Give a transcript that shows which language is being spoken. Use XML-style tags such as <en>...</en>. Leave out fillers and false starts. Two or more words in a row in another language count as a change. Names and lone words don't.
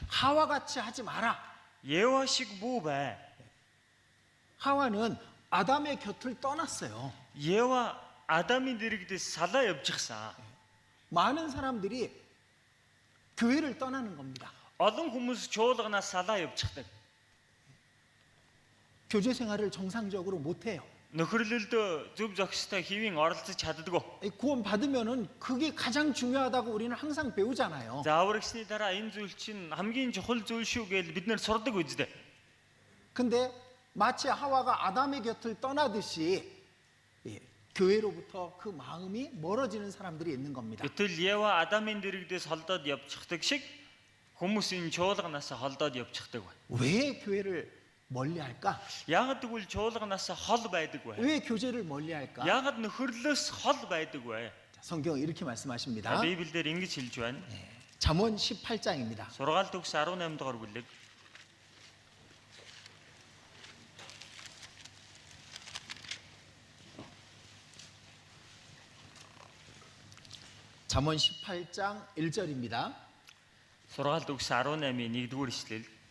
<ko>하와 같이 하지 마라.</ko> <mn>Ева шиг бүү бай.</mn> <ko>하와는 아담의 곁을 떠났어요.</ko> <mn>Ева Адамын дэрэгдээс салаа явчихсан.</mn> <ko>많은 사람들이 교회를 떠나는 겁니다.</ko> <mn>Олон хүмүүс чуулганаас салаа явчихдаг.</mn> <ko>교제 생활을 정상적으로 못 해요.</ko> <mn>Нөхөрлөлдөө зөв зохистой хэвийн оролцож чаддаггүй.</mn> <ko>구원 받으면은 그게 가장 중요하다고 우리는 항상 배우잖아요.</ko> <mn>За аврагсны дараа энэ зүйл чинь хамгийн чухал зүйл шүү гэж бид нэр сурдаг үздэй.</mn> <ko>근데 마치 하와가 아담의 곁을 떠나듯이 교회로부터 그 마음이 멀어지는 사람들이 있는 겁니다.</ko> <mn>Гэтэл Ева Адамын дэрэгдээс холдоод явчихдаг шиг хүмүүс энэ чуулганаас холдоод явчихдаг бай.</mn> <ko>왜 교회를 멀리 할까?</ko> <mn>Яагад тэгвэл чуулганаас хол байдаг бай.</mn> <ko>왜 교제를 멀리 할까?</ko> <mn>Яагад нөхөрлөөс хол байдаг бай.</mn> <ko>성경 이렇게 말씀하십니다.</ko> <mn>Библиэлд ингэж хэлж байна.</mn> <ko>잠언 18장입니다.</ko> <mn>Сургаалт өгс 18 дугаар бүлэг.</mn> <ko>잠언 18장 1절입니다.</ko> <mn>Сургаалт өгс 18-ийн 1-р эшлэл.</mn>